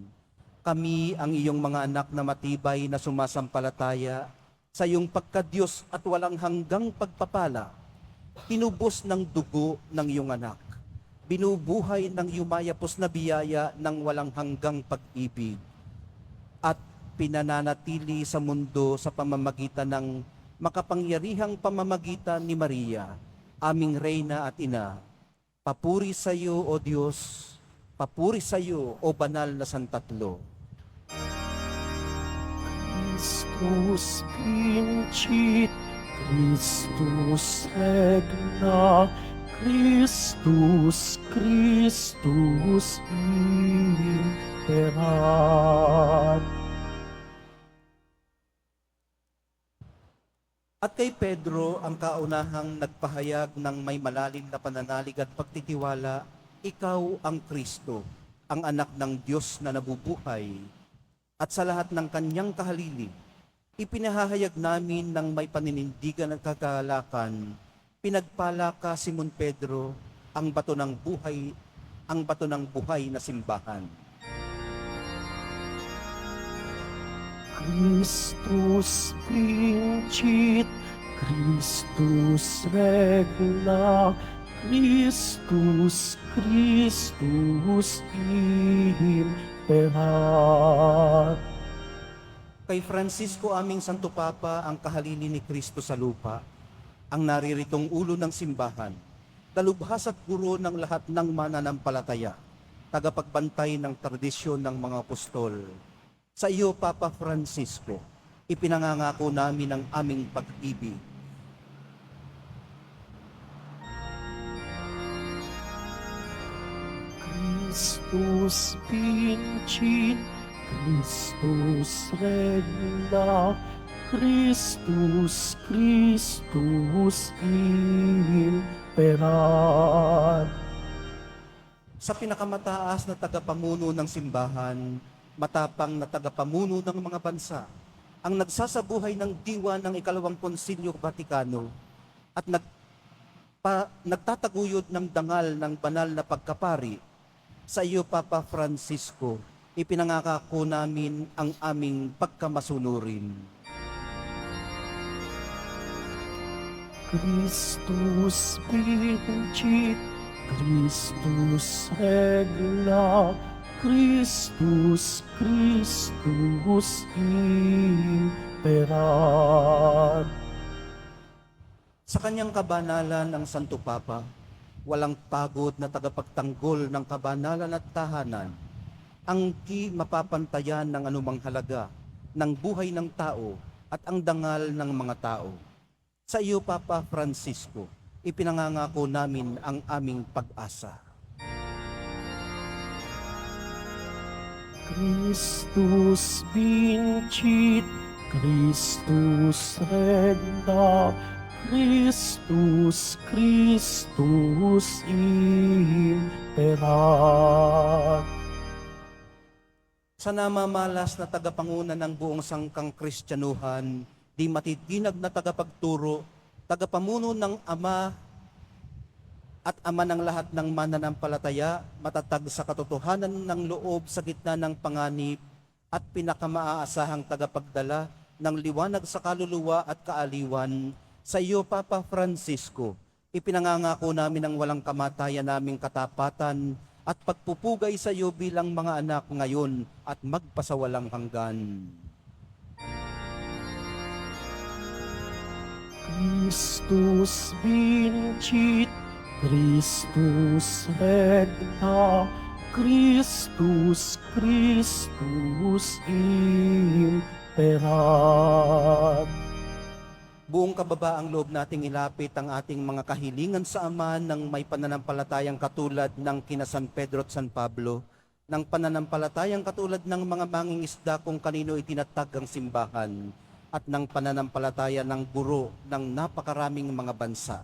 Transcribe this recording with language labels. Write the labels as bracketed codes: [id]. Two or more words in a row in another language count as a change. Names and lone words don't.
[tl] Kami ang iyong mga anak na matibay na sumasampalataya sa iyong pagka-Diyos at walang hanggang pagpapala, tinubos ng dugo ng iyong anak, binubuhay ng yumayapos na biyaya ng walang hanggang pag-ibig, at pinananatili sa mundo sa pamamagitan ng makapangyarihang pamamagitan ni Maria, aming Reyna at Ina. Papuri sa iyo, O Diyos, papuri sa iyo, O Banal na Santatlo. [la] Christus vincit, Christus regna, Christus imperat. [tl] At kay Pedro ang kaunahang nagpahayag ng may malalim na pananalig at pagtitiwala, ikaw ang Kristo, ang anak ng Diyos na nabubuhay. at sa lahat ng kanyang kahalili, ipinahahayag namin ng may paninindigan at kagalakan, pinagpala ka, Simon Pedro, ang bato ng buhay na simbahan. [la] Christus vincit, Christus regna, Christus imperat. [tl] Kay Francisco aming Santo Papa, ang kahalili ni Kristo sa lupa, ang nariritong ulo ng simbahan, dalubhas at guro ng lahat ng mananampalataya, tagapagbantay ng tradisyon ng mga apostol. Sa iyo, Papa Francisco, ipinangangako namin ang aming pag-ibig. [la] Christus vincit, Christus regna, Christus imperat. [tl] Sa pinakamataas na tagapamuno ng simbahan, matapang na tagapamuno ng mga bansa, ang nagsasabuhay ng diwa ng Ikalawang Konsilyo Vatikano at nagtataguyod ng dangal ng banal na pagkapari, sa iyo, Papa Francisco, ipinangako namin ang aming pagkamasunurin. [la] Christus vincit, Christus regna, Christus imperat. [tl] Sa kanyang kabanalan ng Santo Papa, walang pagod na tagapagtanggol ng kabanalan at tahanan, ang di mapapantayan ng anumang halaga ng buhay ng tao at ang dangal ng mga tao. Sa iyo, Papa Francisco, ipinangangako namin ang aming pag-asa. [la] Christus vincit, Christus regna, Christus imperat. [tl] Sa namamalas na tagapanguna ng buong sangkang Kristyanuhan, di matitinag na tagapagturo, tagapamuno ng Ama at Ama ng lahat ng mananampalataya, matatag sa katotohanan ng loob sa gitna ng panganib at pinakamaasahang tagapagdala ng liwanag sa kaluluwa at kaaliwan, sa iyo, Papa Francisco, ipinangangako namin ang walang kamatayan naming katapatan at pagpupugay sa iyo bilang mga anak ngayon at magpasawalang hanggan. [la] Christus vincit, Christus regna, Christus imperat. [tl] Buong kababaang loob nating ilapit ang ating mga kahilingan sa Ama ng may pananampalatayang katulad ng kina San Pedro at San Pablo, ng pananampalatayang katulad ng mga mangingisda kung kanino itinatag ang simbahan, at ng pananampalataya ng guro ng napakaraming mga bansa.